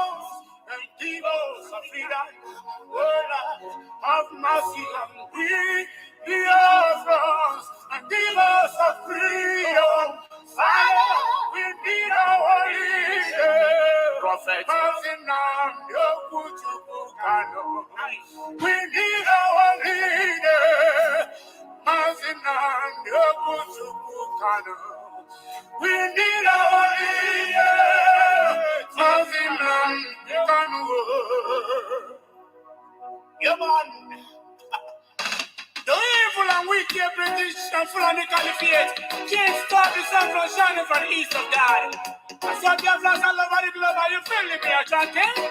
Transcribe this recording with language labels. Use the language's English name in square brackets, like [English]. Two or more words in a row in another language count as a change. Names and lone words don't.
[English] And give us a freedom. Lord, have mercy on we, Biafra. And give us a freedom. Father, we need our leader. Prophet, Nnamdi, Ututu, Kanu. We need our leader. Mazi, Nnamdi, Ututu, Kanu. We need our leader. Mazi, Nnamdi, Kanu. Yeah, man. The evil and wicked British and Fulani Caliphate can't stop the sun from shining from the east of God. I saw the flash all over the globe. Are you feeling me, chanting?